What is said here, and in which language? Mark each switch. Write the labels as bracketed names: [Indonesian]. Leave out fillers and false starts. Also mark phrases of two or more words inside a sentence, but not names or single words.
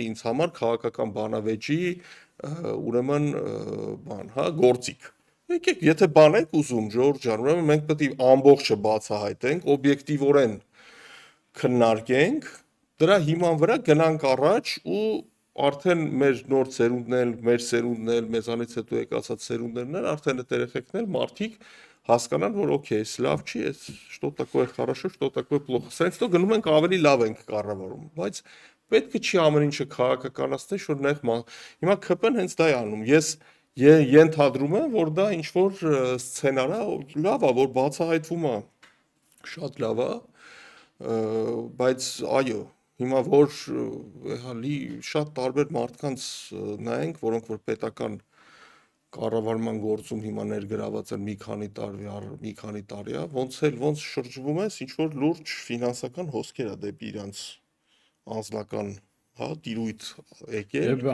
[Armenian] ինձ համար քաղաքական բանավեճի ուրեմն բան, հա, գործիք։ Եկեք, եթե բան եք ուզում, Ժորժ ջան, ուրեմն մենք պետք է ամբողջը բացահայտենք, օբյեկտիվորեն քննարկենք, դրա հիման վրա գնանք առաջ ու արդեն մեր նոր ծերունդն էլ, մեզանից հետո եկածած ծերունդներն էլ, արդեն այդ երեխեքն էլ մարդիկ հասկանան, որ օքեյ, էս լավ չի, էս [Russian] что такое хорошо, что такое плохо։ [Armenian] Սենց դո գնում ենք ավելի լավ ենք կառավարում, բայց պետք է չի ամեն ինչը քաղաքականացնել, որ նեղ հիմա ԿՊ-ն հենց դա է անում։ Ես ենթադրում եմ, որ դա ինչ որ սցենար է, լավ է, որ բացահայտվում է, շատ լավ է, բայց այո, հիմա որ շատ տարբեր մարդկանց նայենք, որոնք որ պետական կառավարման գործում հիմա ներգրաված են մի քանի տարի է, ոնց շրջվում ես, ինչ որ լուրջ ֆինանսական հոսքեր է դեպի իրանց անձնական, հա, տիրույթ եկել։